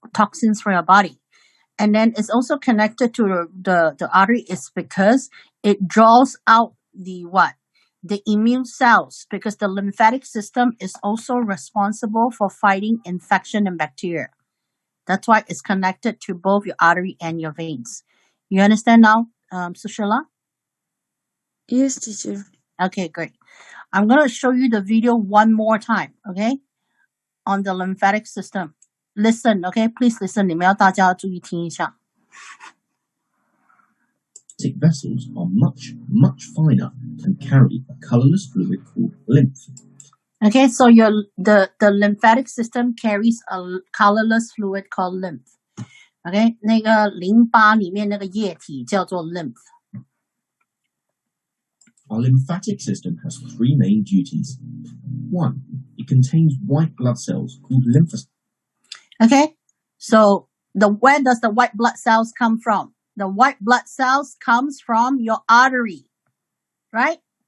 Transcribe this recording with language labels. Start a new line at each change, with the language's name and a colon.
English: Toxins from your body. And then it's also connected to the artery is because it draws out the immune cells, because the lymphatic system is also responsible for fighting infection and bacteria. That's why it's connected to both your artery and your veins. You understand now, Sushila? Yes, teacher. Okay, great. I'm going to show you the video one more time, okay? On the lymphatic system. Listen, okay? Please listen.
Chinese: 你们要大家注意听一下。
English: Lymphatic vessels are much, much finer and carry a colorless fluid called lymph. Okay, so the lymphatic system carries a colorless fluid called lymph.
Chinese: Okay, 那个淋巴里面那个液体叫做 lymph.
English: Our lymphatic system has three main duties. One, it contains white blood cells called lymphocytes. Okay, so where does the white blood cells come from? The white blood cells comes from your artery, right?